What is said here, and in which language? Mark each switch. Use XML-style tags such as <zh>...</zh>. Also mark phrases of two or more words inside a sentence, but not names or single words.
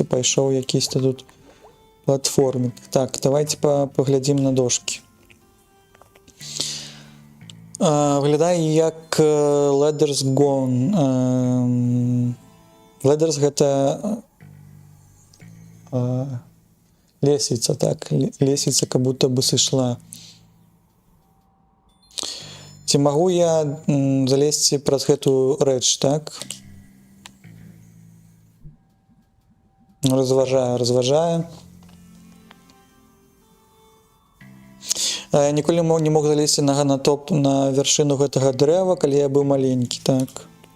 <be>Пайшоў якісь-то тут платформы. Так, давайте паглядзім на дошкі. Выглядае як</be> <en>Ladders Gone.</en> <be>Ladders гэта лесвіца, так? Лесвіца</be> <ru>как будто бы</ru> <be>сышла. Ці магу я залезці праз гэтую рэч, так? Разважаю. Я ніколі не мог залезці на вяршыну гэтага дрэва, калі я быў маленькі, так.</be>